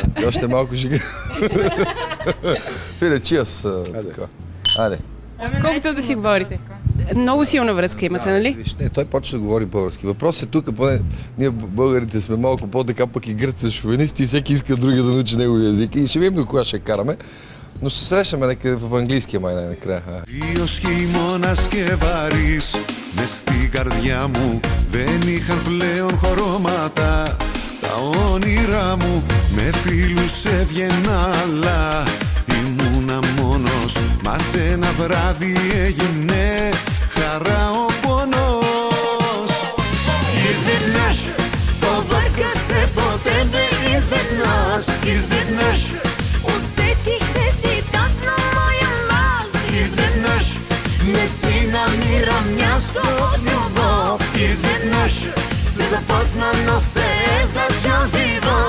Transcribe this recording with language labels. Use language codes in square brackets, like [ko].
[bg] Още малко ще ги... Филе, чиас. Айде. Колкото да си говорите. Много силна връзка имате, нали? Виж, не, той почва да говори български. Въпросът е тук, поне ние българите сме малко по-така, пък и гърци шовинисти и всеки иска другия да научи неговия език. И ще видим до кога ще караме. Но се срещаме някъде в английския май накрая. [el] Ήλιος χειμώνας και βαρύς μες στην καρδιά μου δεν είχαν πλέον χρώματα. Τα όνειρά μου με φίλους έβγαινα αλλά ήμουνα μόνος. Μα σε ένα βράδυ έγινε χαρά ο πόνος. [bg] Изведнъж побърка се по тебе изведнъж. Изведнъж усетих се си точно моя мъж. Изведнъж не си намирам място от любов. Изведнъж се започна, но се е зачал живот.